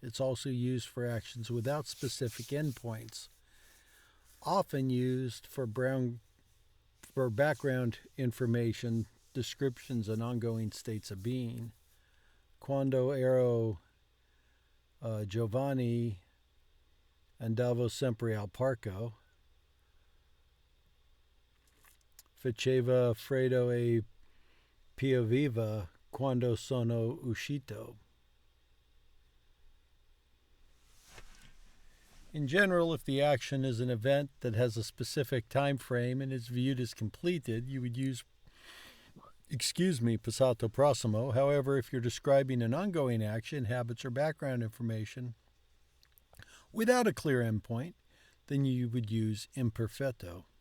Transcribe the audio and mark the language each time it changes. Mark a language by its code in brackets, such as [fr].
[en] It's also used for actions without specific endpoints, often used for background information, descriptions, and ongoing states of being. [it] Quando ero giovane andavo sempre al parco. Faceva freddo e pioveva quando sono uscito. [en] In general, if the action is an event that has a specific time frame and is viewed as completed, you would use, passato prossimo. However, if you're describing an ongoing action, habits, or background information without a clear endpoint, then you would use imperfetto.